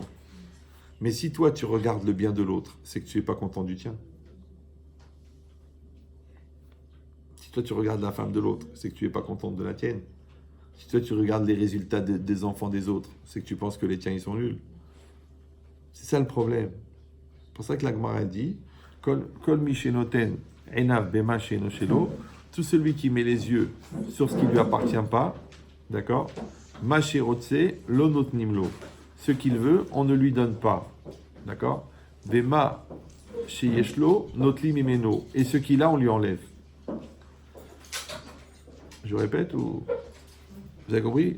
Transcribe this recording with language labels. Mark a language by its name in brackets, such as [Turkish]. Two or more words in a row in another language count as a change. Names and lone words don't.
[French] Mais si toi, tu regardes le bien de l'autre, c'est que tu n'es pas content du tien. Si toi, tu regardes la femme de l'autre, c'est que tu n'es pas content de la tienne. Si toi, tu regardes les résultats des enfants des autres, c'est que tu penses que les tiens, ils sont nuls. C'est ça le problème. C'est pour ça que la Gemara dit « [Hebrew] כל מי שנותן עיניו במה שאינו שלו [French] » tout celui qui met les yeux sur ce qui ne lui appartient pas, d'accord? [Hebrew] מה שרוצה לא נותנים לו. [French] Ce qu'il veut, on ne lui donne pas, d'accord? [Hebrew] ומה שיש לו נוטלים ממנו. [French] Et ce qu'il a, on lui enlève. Je répète ou vous avez compris?